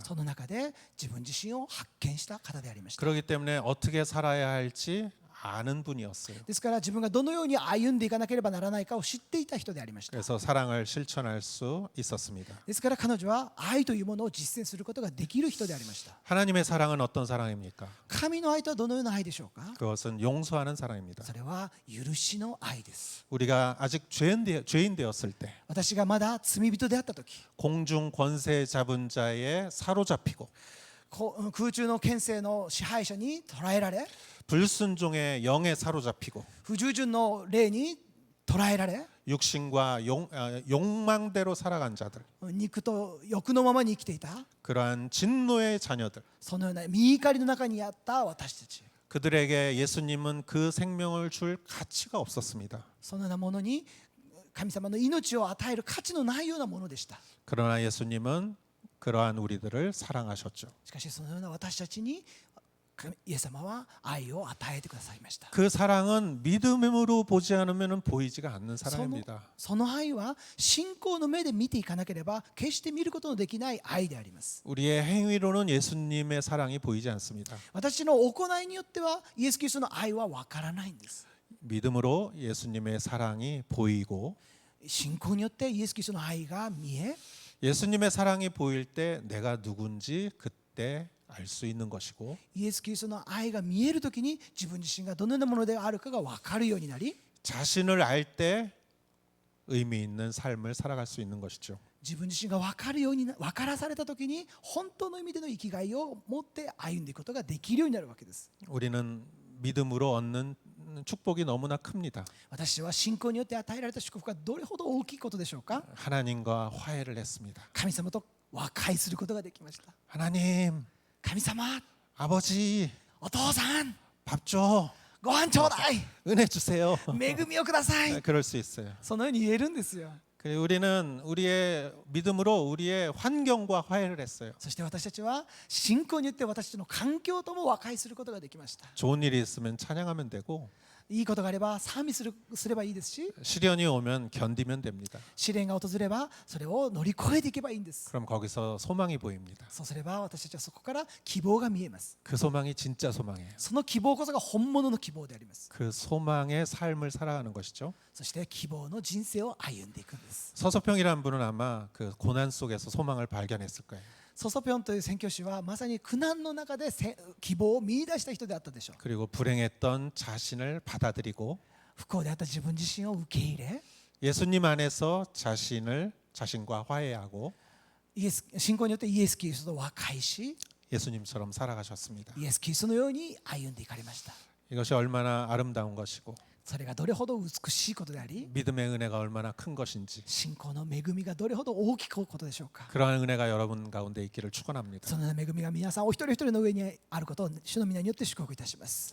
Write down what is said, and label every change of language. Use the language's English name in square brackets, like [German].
[Japanese] その中で自分自身を発見した方でありました。 [Korean] 그렇기 때문에 어떻게 살아야 할지 아는 분이었어요. [Japanese] ですから自分がどのように歩んでいかなければならないかを知っていた人でありました。 [Korean] 그래서 사랑을 실천할 수 있었습니다. [Japanese] ですから彼女は愛というものを実践することができる人でありました。 [Korean] 하나님의 사랑은 어떤 사랑입니까? [Japanese] 神の愛とはどのような愛でしょうか。 [Korean] 그것은 용서하는 사랑입니다. [Japanese] それは許しの愛です。 [Korean] 우리가 아직 죄인 되었을 때 [Japanese] 私がまだ罪人であった時、 [Korean] 공중 권세 잡은 자에 사로잡히고 [Japanese] 空中の権勢の支配者に捕らえられ、 [Korean] 불순종의 영에 사로잡히고 [Japanese] 不従順の霊に捕らえられ、 [Korean] 육신과 욕망대로 살아간 자들, [Japanese] 肉と欲のままに生きていた [Korean] 그러한 진노의 자녀들, [Japanese] そのような見怒りの中にあった私たち、 [Korean] 그들에게 예수님은 그 생명을 줄 가치가 없었습니다. [Japanese] そのようなものに神様の命を与える価値のないようなものでした。 [Korean] 그러나 예수님은 그러한 우리들을 사랑하셨죠. [Japanese] しかしそのような私たちにイエス様は愛を与えてくださいました。 [Korean] 그 사랑은 믿음으로 보지 않으면 보이지가 않는 사랑입니다. [Japanese] その愛は信仰の目で見ていかなければ決して見ることのできない愛であります。 [Korean] 우리의 행위로는 예수님의 사랑이 보이지 않습니다. [Japanese] 私の行いによってはイエス・キリストの愛はわからないんです。 [Korean] 믿음으로 예수님의 사랑이 보이고 [Japanese] 信仰によってイエス・キリストの愛が見え、 [Korean] 예수님의 사랑이 보일 때 내가 누군지 그때 알 수 있는 것이고 [Japanese] イエス・キリストの愛が見えるときに自分自身がどのようなものであるかが分かるようになり、 [Korean] 자신을 알 때 의미 있는 삶을 살아갈 수 있는 것이죠. [Japanese] 自分自身が分かるように分からされたときに本当の意味での生きがいを持って歩んでいくことができるようになるわけです。 [Korean] 우리는 믿음으로 얻는 축복이 너무나 큽니다. [Japanese] 私は信仰によって与えられた祝福がどれほど大きいことでしょうか。 [Korean] 하나님과 화해를 했습니다. [Japanese] 神様と和解することができました。 [Korean] 하나님, [Japanese] 神様、 [Korean] 아버지, [Japanese] お父さん、 [Korean] 밥 줘. [Japanese] ご飯ちょうだい、 [Korean] 은혜 주세요. [Japanese] 恵みをください。 [Korean] 그럴 수 있어요. [Japanese] そのように言えるんですよ。 [Korean] 그리고 우리는 우리의 믿음으로 우리의 환경과 화해를 했어요. [Japanese] そして私たちは信仰によって私たちの環境とも和解することができました。 [Korean] 좋은 일이 있으면 찬양하면 되고 [Japanese] いいことがあれば賛美すればいいですし、 [Korean] 시련이 오면 견디면 됩니다. [Japanese] 試練が訪ればそれを乗り越えていけばいいんです。 [Korean] 그럼 거기서 소망이 보입니다. [Japanese] そうすれば私たちはそこから希望が見えます。 [Korean] 그 소망이 진짜 소망이에요. [Japanese] その希望こそが本物の希望であります。 [Korean] 그 소망의 삶을 살아가는 것이죠. [Japanese] そして希望の人生を歩んでいくんです。 [Korean] 서서평이라는 분은 아마 그 고난 속에서 소망을 발견했을 거예요. [Japanese] ソソピョンという宣教師はまさに苦難の中で希望を見出した人であったでしょう。 [Korean] 그리고 불행했던 자신을 받아들이고 [Japanese] 不幸であった自分自身を受け入れ、 [Korean] 예수님 안에서 자신을 자신과 화해하고 [Japanese] 信仰によってイエス・キリストと和解し、 [Korean] 예수님처럼 살아가셨습니다. [Japanese] イエス・キリストのように歩んでいかれました。 [Korean] 이것이 얼마나 아름다운 것이고 [Japanese] それがどれほど美しいことであり、 [Korean] 믿음의 은혜가 얼마나 큰 것인지 [Japanese] 信仰の恵みがどれほど大きくことでしょうか。 [Korean] 그러한 은혜가 여러분 가운데 있기를 축원합니다. [Japanese] その恵みが皆さんお一人一人の上にあることを主の皆によって祝福いたします。